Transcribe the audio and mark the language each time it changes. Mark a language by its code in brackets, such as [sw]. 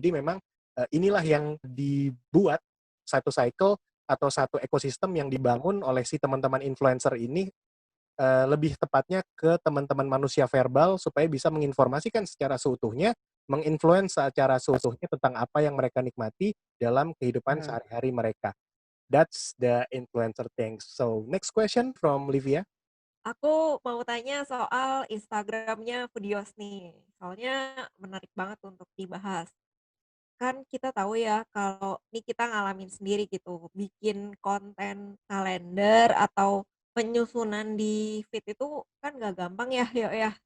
[id] Jadi memang inilah yang dibuat satu cycle atau satu ekosistem yang dibangun oleh si teman-teman influencer ini, lebih tepatnya ke teman-teman manusia verbal supaya bisa menginformasikan secara seutuhnya, menginfluence secara seutuhnya tentang apa yang mereka nikmati dalam kehidupan Mhm. sehari-hari mereka. [en] That's the influencer thing. So, next question from Livia. [id] Aku mau tanya soal Instagramnya Foodios nih, soalnya menarik banget untuk dibahas. Kan kita tahu ya kalau ini kita ngalamin sendiri gitu, bikin konten kalender atau penyusunan di feed itu kan nggak gampang ya, Yok, ya.